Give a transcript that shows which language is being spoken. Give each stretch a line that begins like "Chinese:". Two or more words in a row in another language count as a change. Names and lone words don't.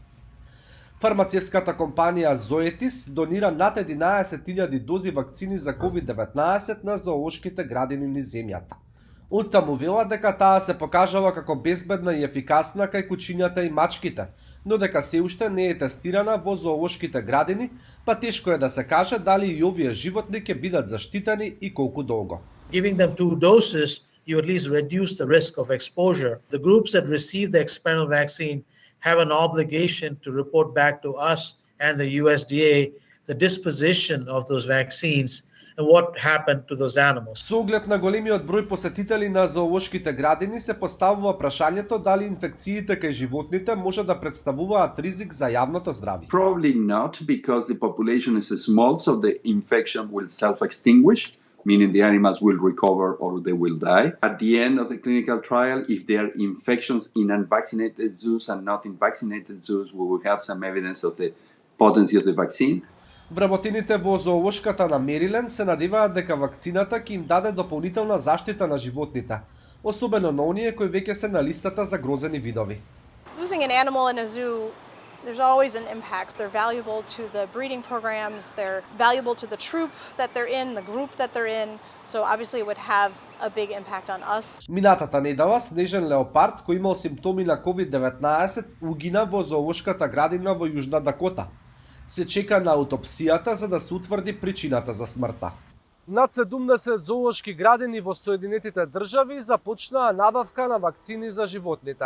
Macedonian: Фармацевската компанија Zoetis донира над 11.000 дози вакцини за COVID-19 на зоолошките градини низ земјата. Оттаму вела дека таа се покажала како безбедна и ефикасна кај кучињата и мачките, но дека се уште не е тестирана во зоолошките градини, па тешко е да се каже дали и овие животни ќе бидат заштитени и колку долго.
English: Giving them 2 doses, you at least reduce the risk of exposure. The groups that receive the experimental vaccine have an obligation to report back to us and the USDA the disposition of those vaccines and what happened to those animals.
Macedonian: Со оглед на големиот број посетители на зоолошките градини се поставува прашањето дали инфекциите кај животните може да представуваат ризик за јавното здравје.
English: Probably not, because the population is small, so the infection will self-extinguish, meaning the animals will recover or they will die. At the end of the clinical trial, if there are infections in unvaccinated zoos and not in vaccinated zoos, we will have some evidence of the potency of the vaccine.
Macedonian: Вработените во зоолошката на Мериленд се надеваат дека вакцината ќе им даде дополнителна заштита на животните, особено на оние кои веќе се на листата за грозени видови.
English: Losing an animal in a zoo, there's always an impact. They're valuable to the breeding programs, they're valuable to the troop that they're in, the group that they're in, so obviously it would have a big impact on us.
Macedonian: Минатата недела снежен леопард кој имал симптоми на COVID-19 угина во зоолошката градина во Јужна Дакота. Се чека на аутопсијата за да се утврди причината за смртта. Над 70 зоолошки градини во Соединетите држави започнаа набавка на вакцини за животните.